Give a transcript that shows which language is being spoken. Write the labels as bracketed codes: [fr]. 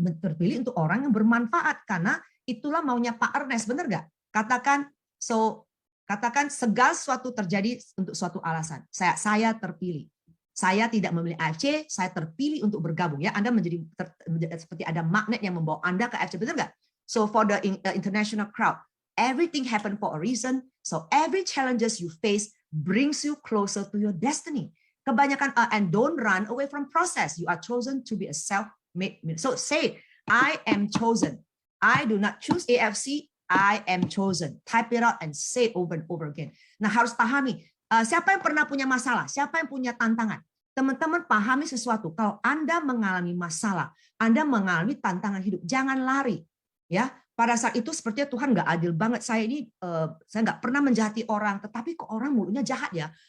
[id] Terpilih untuk orang yang bermanfaat, karena itulah maunya Pak Ernest, benar nggak? Katakan segala sesuatu terjadi untuk suatu alasan. Saya terpilih. Saya tidak memilih AFC, saya terpilih untuk bergabung. Ya, Anda menjadi seperti ada magnet yang membawa Anda ke AFC, benar nggak? [en] So for the international crowd, everything happen for a reason. So every challenges you face brings you closer to your destiny. Kebanyakan and don't run away from process. You are chosen to be a self-made. So say, I am chosen. I do not choose AFC. I am chosen. Type it out and say it over and over again. [id] Nah, harus pahami. Siapa yang pernah punya masalah? Siapa yang punya tantangan? Teman-teman pahami sesuatu. Kalau Anda mengalami masalah, Anda mengalami tantangan hidup, jangan lari. Ya, pada saat itu sepertinya Tuhan nggak adil banget. Saya nggak pernah menjahati orang, tetapi kok orang mulutnya jahat ya.